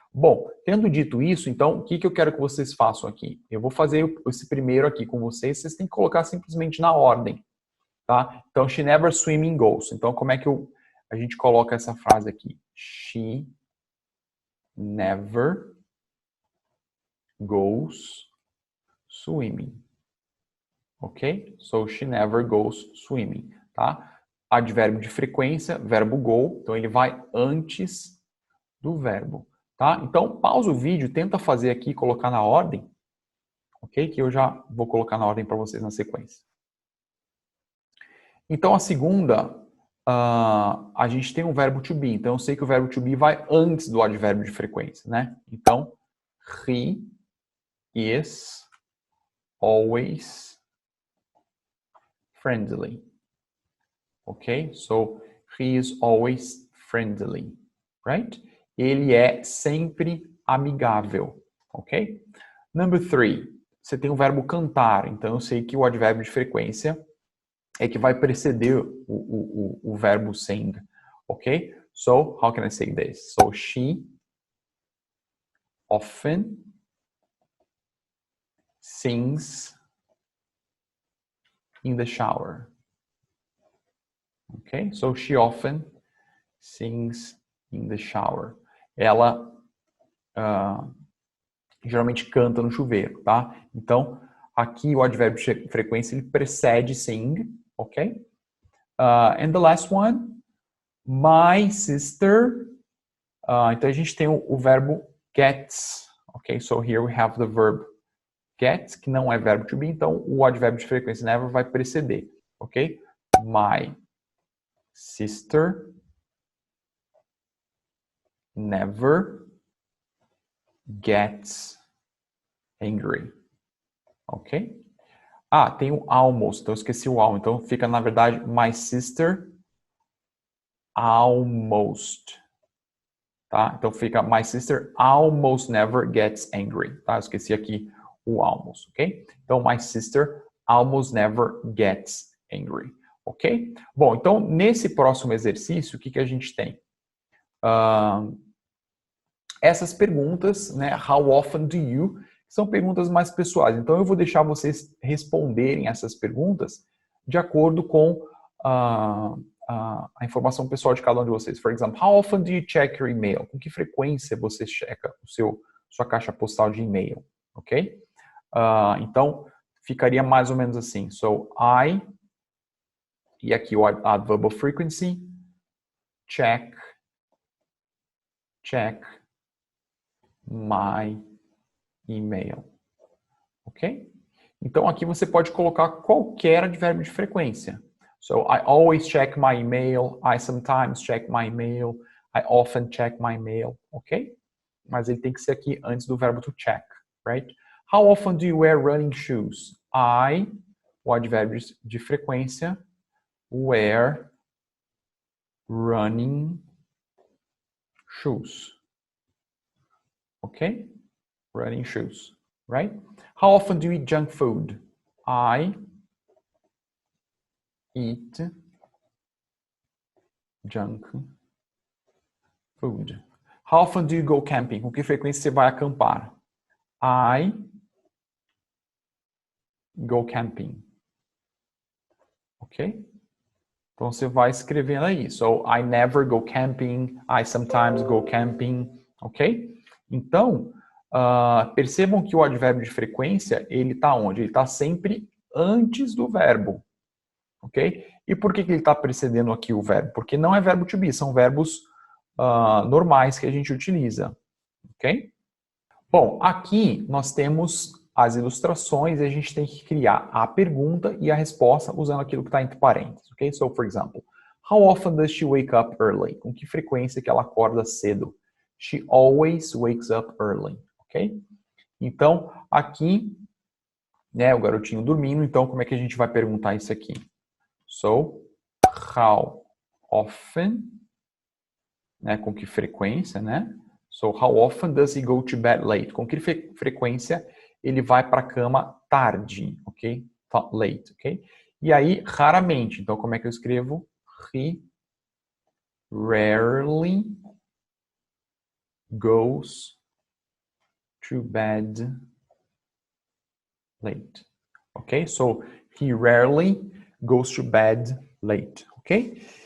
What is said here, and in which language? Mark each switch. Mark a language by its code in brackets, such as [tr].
[pt] Bom, tendo dito isso, então, o que eu quero que vocês façam aqui? Eu vou fazer esse primeiro aqui com vocês têm que colocar simplesmente na ordem, tá? Então, [en] she never swimming goes. [pt] Então, como é que a gente coloca essa frase aqui. [en] She never goes swimming. Ok? So, she never goes swimming. [pt] Tá? Advérbio de frequência, verbo go. Então, ele vai antes do verbo. Tá? Então, pausa o vídeo, tenta fazer aqui, colocar na ordem. Ok? Que eu já vou colocar na ordem para vocês na sequência. Então, a segunda, a gente tem um verbo to be. Então, eu sei que o verbo to be vai antes do advérbio de frequência, né? [en] Então, he is always friendly. Ok? So, he is always friendly. [pt] Right? Ele é sempre amigável. Ok? Number 3. Você tem o verbo cantar. Então, eu sei que o advérbio de frequência é que vai preceder o verbo sing, ok? [en] So, how can I say this? So, she often sings in the shower. Ok? So, she often sings in the shower. [pt] Ela geralmente canta no chuveiro, tá? Então, aqui o advérbio de frequência ele precede sing, ok? [en] And the last one, my sister. [pt] Então a gente tem o verbo gets, ok? [en] So here we have the verb get, [pt] que não é verbo to be, então o advérbio de frequência never vai preceder, ok? [en] My sister never gets angry, ok? [pt] Tem o almost, então eu esqueci o almost, então fica na verdade [en] my sister almost. [pt] Tá? Então fica [en] my sister almost never gets angry. [pt] Tá? Eu esqueci aqui o almost, ok? [en] Então my sister almost never gets angry, ok? [pt] Bom, então nesse próximo exercício, o que a gente tem? Essas perguntas, né? [en] How often do you? [pt] São perguntas mais pessoais. Então eu vou deixar vocês responderem essas perguntas de acordo com a informação pessoal de cada um de vocês. [en] For example, how often do you check your email? [pt] Com que frequência você checa sua caixa postal de e-mail? Ok? Então, ficaria mais ou menos assim. [en] So, [pt] e aqui o [en] adverb of frequency, check my email. Ok? [pt] Então, aqui você pode colocar qualquer advérbio de frequência. [en] So, I always check my email. I sometimes check my email. I often check my email. Ok? [pt] Mas ele tem que ser aqui antes do verbo to check, [en] right? How often do you wear running shoes? [pt] O advérbio de frequência, [en] wear running shoes. [pt] Ok? [en] Running shoes, right? How often do you eat junk food? I eat junk food. How often do you go camping? [pt] Com que frequência você vai acampar? [en] I go camping. [pt] Ok? Então você vai escrevendo aí. [en] So, I never go camping. I sometimes go camping. [pt] Ok? Então, percebam que o advérbio de frequência, ele está onde? Ele está sempre antes do verbo. Ok? E por que ele está precedendo aqui o verbo? Porque não é verbo to be, são verbos normais que a gente utiliza. Ok? Bom, aqui nós temos as ilustrações e a gente tem que criar a pergunta e a resposta usando aquilo que está entre parênteses. Ok? [en] So, for example, how often does she wake up early? [pt] Com que frequência que ela acorda cedo? [en] She always wakes up early. [pt] Ok? Então, aqui, né, o garotinho dormindo, então como é que a gente vai perguntar isso aqui? [en] So, how often, [pt] né, com que frequência, né? [en] So, how often does he go to bed late? [pt] Com que frequência ele vai para a cama tarde, ok? Late, ok? E aí, raramente. Então, como é que eu escrevo? [en] He rarely goes to bed late. Ok? So, he rarely goes to bed late. Ok?